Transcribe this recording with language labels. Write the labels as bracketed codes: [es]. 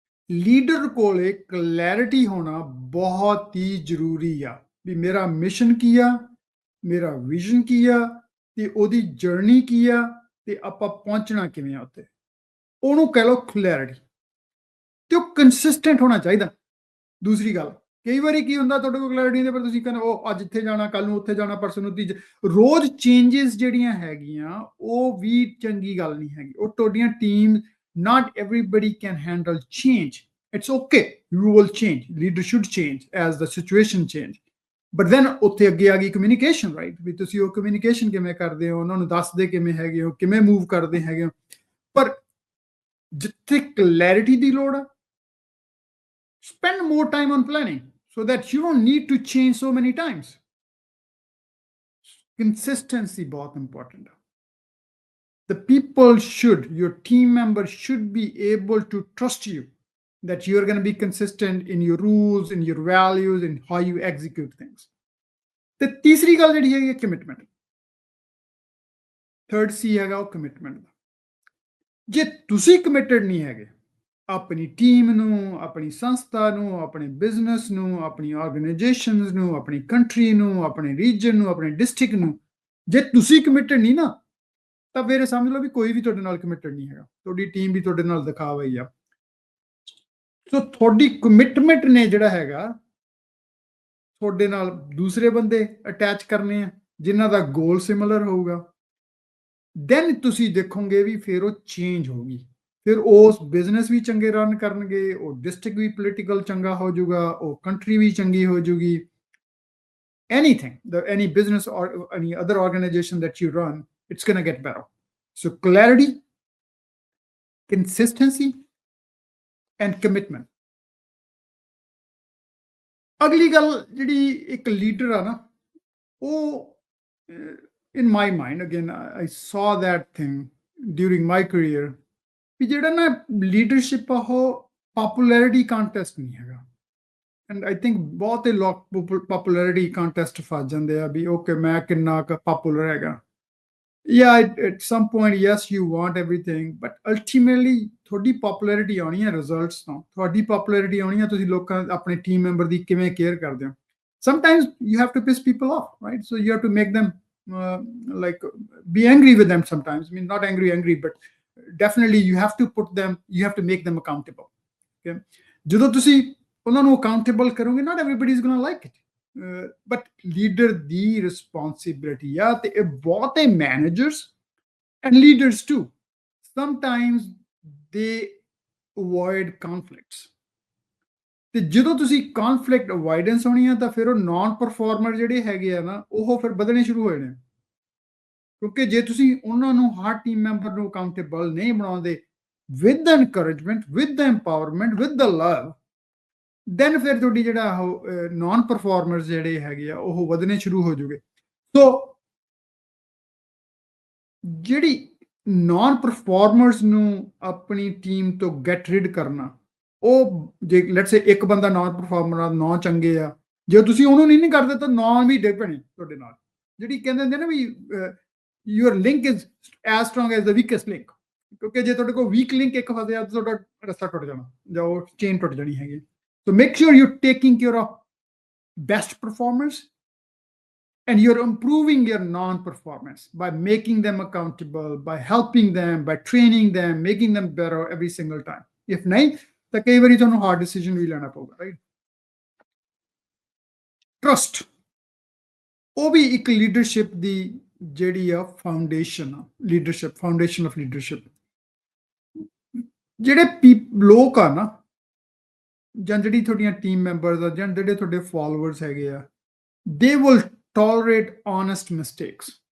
[pa] Leader ਕੋਲੇ clarity ਹੋਣਾ ਬਹੁਤ ਹੀ ਜ਼ਰੂਰੀ ਆ, ਵੀ ਮੇਰਾ ਮਿਸ਼ਨ ਕੀ ਆ, ਮੇਰਾ ਵਿਜ਼ਨ ਕੀ ਆ, ਤੇ ਉਹਦੀ ਜਰਨੀ ਕੀ ਆ, ਤੇ ਆਪਾਂ ਪਹੁੰਚਣਾ ਕਿਵੇਂ ਆ ਉੱਤੇ, ਉਹਨੂੰ ਕਹਿ ਲਓ ਕਲੈਰਿਟੀ। ਤੇ ਉਹ ਕੰਸਿਸਟੈਂਟ ਹੋਣਾ ਚਾਹੀਦਾ। ਦੂਸਰੀ ਗੱਲ, ਕਈ ਵਾਰੀ ਕੀ ਹੁੰਦਾ, ਤੁਹਾਡੇ ਕੋਲ ਕਲੈਰਿਟੀ ਨਹੀਂ, ਪਰ ਤੁਸੀਂ ਕਹਿੰਦੇ ਉਹ ਅੱਜ ਇੱਥੇ ਜਾਣਾ, ਕੱਲ ਨੂੰ ਉੱਥੇ ਜਾਣਾ, ਪਰਸੋਂ ਨੂੰ ਤੀਜੇ ਰੋਜ਼ ਚੇਂਜਸ ਜਿਹੜੀਆਂ ਹੈਗੀਆਂ, ਉਹ ਵੀ ਚੰਗੀ ਗੱਲ ਨਹੀਂ ਹੈਗੀ। ਉਹ ਤੁਹਾਡੀਆਂ team, [en] not everybody can handle change. It's okay, you will change, leader should change as the situation change, but then [pa] ਉੱਥੇ ਅੱਗੇ ਆ ਗਈ ਕਮਿਊਨੀਕੇਸ਼ਨ, ਰਾਈਟ, ਵੀ ਤੁਸੀਂ ਉਹ ਕਮਿਊਨੀਕੇਸ਼ਨ ਕਿਵੇਂ ਕਰਦੇ ਹੋ, ਉਹਨਾਂ ਨੂੰ ਦੱਸਦੇ ਕਿਵੇਂ ਹੈਗੇ ਹੋ, ਕਿਵੇਂ ਮੂਵ ਕਰਦੇ ਹੈਗੇ ਹੋ। ਪਰ ਜਿੱਥੇ ਕਲੈਰਿਟੀ ਦੀ ਲੋੜ ਆ, [en] spend more time on planning so that you don't need to change so many times. Consistency [hi] बहुत important है। [en] The people should, your team members should be able to trust you that you are going to be consistent in your rules, in your values, in how you execute things. [pa] ਤੇ ਤੀਸਰੀ ਗੱਲ ਜਿਹੜੀ ਹੈਗੀ commitment, third ਸੀ ਹੈਗਾ ਉਹ commitment ਦਾ। ਜੇ ਤੁਸੀਂ committed ਨਹੀਂ ਹੈਗੇ ਆਪਣੀ ਟੀਮ ਨੂੰ, ਆਪਣੀ ਸੰਸਥਾ ਨੂੰ, ਆਪਣੇ ਬਿਜ਼ਨਸ ਨੂੰ, ਆਪਣੀ ਆਰਗੇਨਾਈਜੇਸ਼ਨਸ ਨੂੰ, ਆਪਣੀ ਕੰਟਰੀ ਨੂੰ, ਆਪਣੇ ਰੀਜਨ ਨੂੰ, ਆਪਣੇ ਡਿਸਟ੍ਰਿਕਟ ਨੂੰ, ਜੇ ਤੁਸੀਂ ਕਮਿਟਡ ਨਹੀਂ ਨਾ, ਤਾਂ ਫਿਰ ਸਮਝ ਲਓ ਵੀ ਕੋਈ ਵੀ ਤੁਹਾਡੇ ਨਾਲ ਕਮਿਟਡ ਨਹੀਂ ਹੈਗਾ, ਤੁਹਾਡੀ ਟੀਮ ਵੀ ਤੁਹਾਡੇ ਨਾਲ ਦਿਖਾਵਾ ਹੀ ਆ। ਸੋ ਤੁਹਾਡੀ ਕਮਿਟਮੈਂਟ ਨੇ ਜਿਹੜਾ ਹੈਗਾ, ਤੁਹਾਡੇ ਨਾਲ ਦੂਸਰੇ ਬੰਦੇ ਅਟੈਚ ਕਰਨੇ ਆ ਜਿਨ੍ਹਾਂ ਦਾ ਗੋਲ ਸਿਮਿਲਰ ਹੋਊਗਾ, ਦੈਨ ਤੁਸੀਂ ਦੇਖੋਗੇ ਵੀ ਫਿਰ ਉਹ ਚੇਂਜ ਹੋਊਗੀ, ਫਿਰ ਉਸ ਬਿਜ਼ਨਸ ਵੀ ਚੰਗੇ ਰਨ ਕਰਨਗੇ, ਉਹ ਡਿਸਟ੍ਰਿਕਟ ਵੀ ਪੋਲੀਟੀਕਲ ਚੰਗਾ ਹੋ ਜਾਊਗਾ, ਉਹ ਕੰਟਰੀ ਵੀ ਚੰਗੀ ਹੋ ਜਾਊਗੀ। [en] anything, any business or any other organization that you run, it's going to get better. So clarity, consistency, and commitment. [pa] ਅਗਲੀ ਗੱਲ ਜਿਹੜੀ ਇੱਕ ਲੀਡਰ ਆ ਨਾ, ਉਹ [en] in my mind, again, I saw that thing during my career, [pa] ਵੀ ਜਿਹੜਾ ਨਾ leadership ਆ ਉਹ ਪਪੂਲੈਰਿਟੀ ਕੰਟੈਸਟ ਨਹੀਂ ਹੈਗਾ। [en] and I think [pa] ਬਹੁਤੇ ਲੋਕ ਪਪੂਲੈਰਿਟੀ ਕੰਟੈਸਟ ਫਸ ਜਾਂਦੇ ਆ ਵੀ ਓਕੇ ਮੈਂ ਕਿੰਨਾ ਕੁ ਪਪੂਲਰ ਹੈਗਾ। [en] at some point, yes, you want everything, but ultimately [pa] ਤੁਹਾਡੀ ਪਪੂਲੈਰਿਟੀ ਆਉਣੀ ਹੈ ਰਿਜ਼ਲਟਸ ਤੋਂ। ਤੁਹਾਡੀ ਪਪੂਲੈਰਿਟੀ ਆਉਣੀ ਹੈ ਤੁਸੀਂ ਲੋਕਾਂ ਆਪਣੇ ਟੀਮ ਮੈਂਬਰ ਦੀ ਕਿਵੇਂ ਕੇਅਰ ਕਰਦੇ ਹੋ। [en] Sometimes you have to piss people off, right? So you have to make them like be angry with them sometimes. I mean, not angry, but definitely you have to make them accountable. Okay? [pa] ਜਦੋਂ ਤੁਸੀਂ ਉਹਨਾਂ ਨੂੰ [en] accountable [pa] ਕਰੋਗੇ, [en] not everybody is going to like it. But leader ਦੀ responsibility [pa] ਆ, ਤੇ ਇਹ ਬਹੁਤੇ [en] managers and leaders too, sometimes they avoid conflicts. [pa] ਤੇ ਜਦੋਂ ਤੁਸੀਂ ਕਨਫਲਿਕਟ ਅਵੋਇਡੈਂਸ ਹੋਣੀ ਆ ਤਾਂ ਫਿਰ ਉਹ ਨਾਨ ਪਰਫਾਰਮਰ ਜਿਹੜੇ ਹੈਗੇ ਆ ਨਾ, ਉਹ ਫਿਰ ਵਧਣੇ ਸ਼ੁਰੂ ਹੋ ਜਾਣੇ। ਕਿਉਂਕਿ ਜੇ ਤੁਸੀਂ ਉਹਨਾਂ ਨੂੰ ਹਰ ਟੀਮ ਮੈਂਬਰ ਨੂੰ ਅਕਾਊਂਟੇਬਲ ਨਹੀਂ ਬਣਾਉਂਦੇ [en] with encouragement, with empowerment, with the love, [pa] then ਫਿਰ ਤੁਹਾਡੀ ਜਿਹੜਾ ਉਹ ਨਾਨ ਪਰਫਾਰਮਰਸ ਜਿਹੜੇ ਹੈਗੇ ਆ ਉਹ ਵਧਣੇ ਸ਼ੁਰੂ ਹੋ ਜੂਗੇ। ਸੋ ਜਿਹੜੀ ਨਾਨ ਪਰਫਾਰਮਰਸ ਨੂੰ ਆਪਣੀ ਟੀਮ ਤੋਂ [en] get rid [pa] ਕਰਨਾ, ਉਹ ਜੇ [en] let's say [pa] ਇੱਕ ਬੰਦਾ ਨਾਨ ਪਰਫਾਰਮਰ ਆ, 9 ਚੰਗੇ ਆ, ਜੇ ਤੁਸੀਂ ਉਹਨੂੰ ਨਹੀਂ ਕਰਦੇ ਤਾਂ 9 ਵੀ ਡਿੱਗ ਪੈਣੇ ਤੁਹਾਡੇ ਨਾਲ। ਜਿਹੜੀ ਕਹਿੰਦੇ ਹੁੰਦੇ ਨਾ ਵੀ [en] your link is as strong as the weakest link, [pa] ਕਿਉਂਕਿ ਜੇ ਤੁਹਾਡੇ ਕੋਲ ਵੀਕ ਲਿੰਕ ਇੱਕ ਫਸਿਆ ਤਾਂ ਤੁਹਾਡਾ ਰਸਤਾ ਟੁੱਟ ਜਾਣਾ ਜਾਂ ਉਹ ਚੇਨ ਟੁੱਟ ਜਾਣੀ ਹੈਗੀ। ਸੋ make sure you taking care of best ਪਰਫਾਰਮਰਸ [en] and you're improving your non-performance by making them accountable, by helping them, by training them, making them better every single time. [pa] If nahi, ਤਾਂ ਕਈ ਵਾਰੀ ਤੁਹਾਨੂੰ hard decision ਵੀ ਲੈਣਾ ਪਊਗਾ, right? Trust, ਉਹ ਵੀ ਇੱਕ leadership ਦੀ ਜਿਹੜੀ ਆ ਫਾਊਂਡੇਸ਼ਨ ਆ। Leadership, [en] Foundation of leadership. [pa] ਜਿਹੜੇ ਲੋਕ ਆ ਨਾ, ਜਾਂ ਜਿਹੜੀ ਤੁਹਾਡੀਆਂ ਟੀਮ ਮੈਂਬਰਸ ਆ, ਜਾਂ ਜਿਹੜੇ ਤੁਹਾਡੇ ਫਾਲੋਅਰਸ ਹੈਗੇ ਆ, [en] They will tolerate honest mistakes.